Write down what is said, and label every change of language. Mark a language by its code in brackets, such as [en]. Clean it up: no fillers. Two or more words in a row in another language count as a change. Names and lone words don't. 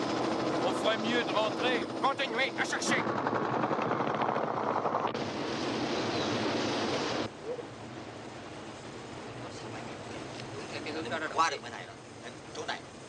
[fr] On ferait mieux de rentrer. Continuez à chercher. [vi] Qua được bên này rồi. Em, chỗ này.